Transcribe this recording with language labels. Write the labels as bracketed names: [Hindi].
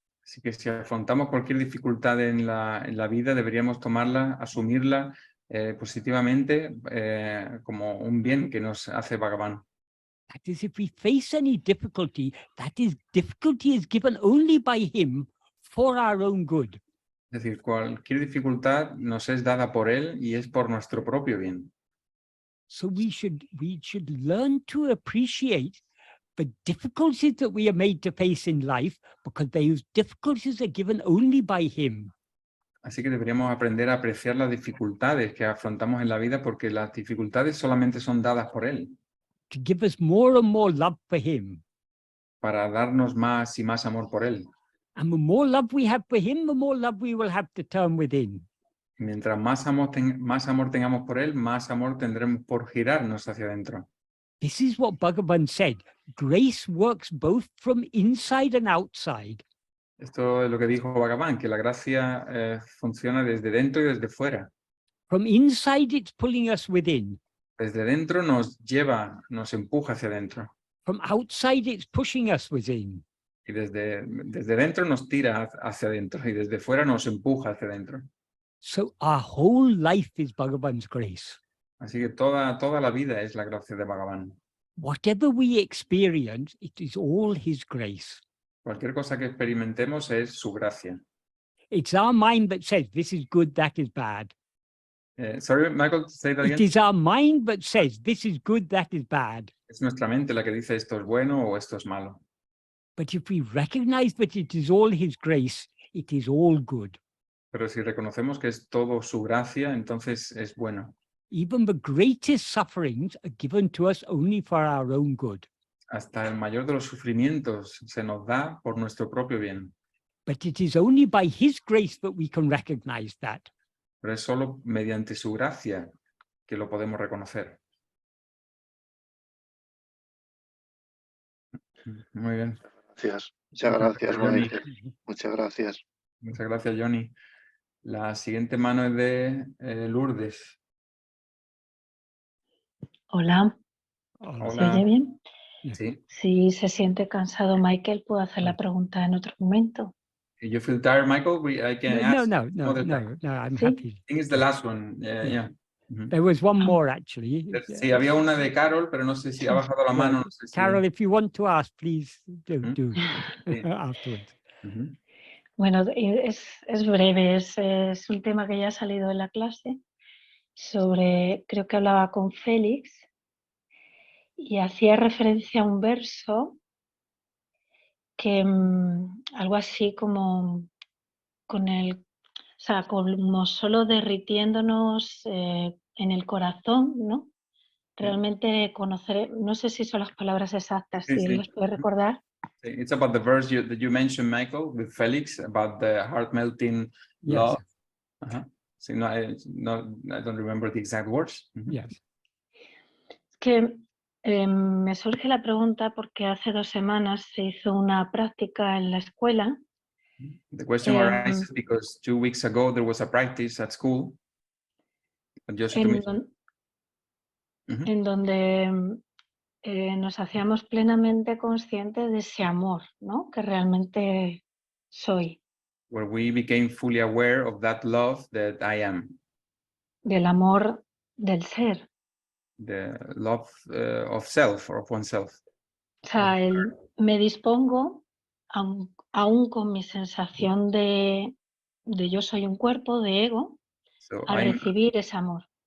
[Spanish] Así que si afrontamos cualquier dificultad en la vida, deberíamos tomarla, asumirla positivamente como un bien que nos hace Bhagavan. [English] That is, if we face any difficulty is given only by him for our own good. [Spanish] Es decir, cualquier dificultad nos es dada por él y es por nuestro propio bien. [English] So we should learn to appreciate the difficulties that we are made to face in life, because those difficulties are given only by him. [Spanish] Así que deberíamos aprender a apreciar las dificultades que afrontamos en la vida, porque las dificultades solamente son dadas por él. [English] To give us more and more love for him. [Spanish] Para darnos más y más amor por él. [English] And the more love we have for him, the more love we will have to turn within. [Spanish] Mientras más amor tengamos por él, más amor tendremos por girarnos hacia adentro. [English] This is what Bhagavan said. Grace works both from inside and outside. [Spanish] Esto es lo que dijo Bhagavan, que la gracia funciona desde dentro y desde fuera. [English] From inside, it's pulling us within. [Spanish] Desde dentro nos lleva, nos empuja hacia adentro. [English] From outside, it's pushing us within. [Spanish] Y desde dentro nos tira hacia adentro y desde fuera nos empuja hacia adentro. [English] So our whole life is Bhagavan's grace. [Spanish] Así que toda la vida es la gracia de Bhagavan. [English] Whatever we experience, it is all his grace. [Spanish] Cualquier cosa que experimentemos es su gracia. [English] It's our mind that says, this is good, that is bad. Sorry, Michael, say that again. It is our mind that says, this is good, that is bad. [Spanish] Es nuestra mente la que dice esto es bueno o esto es malo. [English] But if we recognize that it is all his grace, it is all good. [Spanish] Pero si reconocemos que es todo su gracia, entonces es bueno. [English] Even the greatest sufferings are given to us only for our own good. [Spanish] Hasta el mayor de los sufrimientos se nos da por nuestro propio bien. [English] But it is only by his grace that we can recognize that. [Spanish] Pero es solo mediante su gracia que lo podemos reconocer. Muy bien. Gracias. Muchas gracias, Johnny. Maite. Muchas gracias. Muchas gracias, Johnny. La siguiente mano es de Lourdes. Hola, ¿se Hola. oye bien? Sí. Si se siente cansado Michael, puedo hacer la pregunta en otro momento. [English] If you feel tired, Michael, I can ask No, other time. I'm [Spanish] ¿Sí? [English] happy. I think it's the last one. Yeah. There was one more actually. [Spanish] Sí, había una de Carol, pero no sé si ha bajado la mano. No sé si... [English] Carol, if you want to ask, please do [Spanish] Sí. [English] afterwards. [Spanish] Bueno, es breve, es un tema que ya ha salido en la clase sobre, creo que hablaba con Félix y hacía referencia a un verso que algo así como como solo derritiéndonos en el corazón, ¿no? Realmente conocer, no sé si son las palabras exactas, Sí, si él sí. las puede recordar. [English] It's about the verse that you mentioned, Michael, with Felix, about the heart-melting love. So, no, I don't remember the exact words. Yes. [Spanish] Es que me surge la pregunta porque hace 2 semanas se hizo una práctica en la escuela. [English] The question arises because 2 weeks ago there was a practice at school. [Spanish] En donde nos hacíamos plenamente conscientes de ese amor, ¿no? Que realmente soy. [English] Where we became fully aware of that love that I am. [Spanish] Del amor del ser. [English] The love of self or of oneself. [Spanish] O sea, me dispongo, aún con mi sensación de yo soy un cuerpo, de ego, a recibir ese amor.